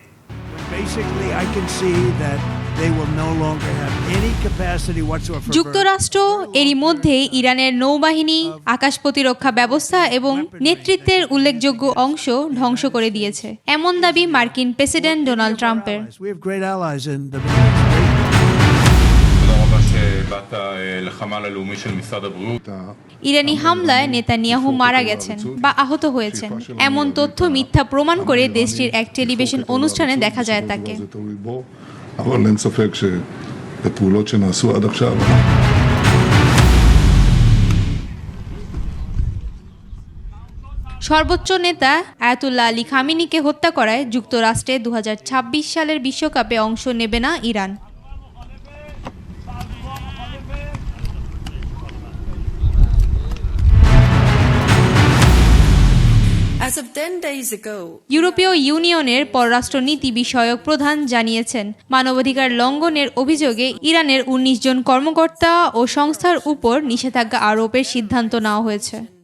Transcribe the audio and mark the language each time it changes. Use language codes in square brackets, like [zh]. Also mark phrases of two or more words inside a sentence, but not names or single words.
[bn] যুক্তরাষ্ট্র এরই মধ্যে ইরানের নৌবাহিনী, আকাশ প্রতিরক্ষা ব্যবস্থা এবং নেতৃত্বের উল্লেখযোগ্য অংশ ধ্বংস করে দিয়েছে, এমন দাবি মার্কিন প্রেসিডেন্ট ডোনাল্ড ট্রাম্পের। ইরানি হামলায় নেতানিয়াহু মারা গেছেন বা আহত হয়েছেন এমন তথ্য মিথ্যা প্রমাণ করে দেশটির এক টেলিভিশন অনুষ্ঠানে দেখা যায় তাকে। [he] אבל אין ספק שהפעולות שנעשו עד עכשיו [bn] সর্বোচ্চ নেতা আয়াতুল্লাহ আলী খামেনিকে হত্যা করায় যুক্তরাষ্ট্রে 2026 সালের বিশ্বকাপে অংশ নেবে না ইরান। ইউরোপীয় ইউনিয়নের পররাষ্ট্রনীতি বিষয়ক প্রধান জানিয়েছেন, মানবাধিকার লঙ্ঘনের অভিযোগে ইরানের 19 জন কর্মকর্তা ও সংস্থার উপর নিষেধাজ্ঞা আরোপের সিদ্ধান্ত নেওয়া হয়েছে।